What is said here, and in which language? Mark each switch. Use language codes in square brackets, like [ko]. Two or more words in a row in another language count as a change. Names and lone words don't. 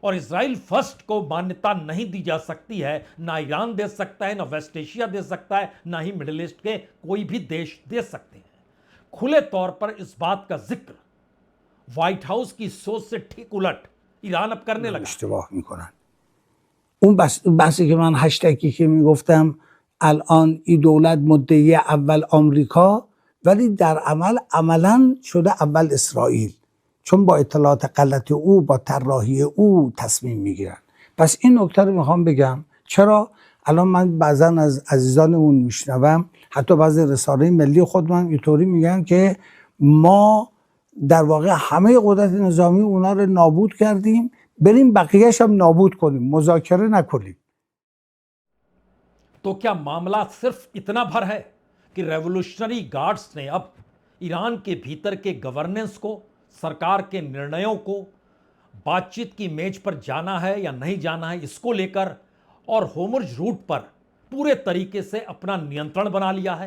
[hi] और इजराइल फर्स्ट को मान्यता नहीं दी जा सकती है, ना ईरान दे सकता है, ना वेस्ट एशिया दे सकता है, ना ही मिडिल ईस्ट के कोई भी देश दे सकते हैं। खुले तौर पर इस बात का जिक्र व्हाइट हाउस की सोच से ठीक उलट ईरान अब करने लगा। [fa] اشتباه میکنن. اون بحثی که من هشتگی که میگفتم الان این دولت مدعی اول آمریکا ولی در عملا شده اول اسرائیل، چون با اطلاعات غلط او با طراحی او تصمیم میگیرن. پس این نکته رو میخوام بگم. چرا الان من بعضا از عزیزانمون میشنوم، حتی بعضی رسانه ملی خودمون اینطوری میگن که ما در واقع همه قدرت نظامی اونا رو نابود کردیم، بریم بقیه‌اش هم نابود کنیم، مذاکره نکنیم. [hi] तो क्या मामला सिर्फ इतना भर है कि रेवोल्यूशनरी गार्ड्स ने अब ईरान के भीतर के गवर्नेंस को, सरकार के निर्णयों को, बातचीत की मेज पर जाना है या नहीं जाना है इसको लेकर और होर्मुज़ रूट पर पूरे तरीके से अपना नियंत्रण बना लिया है?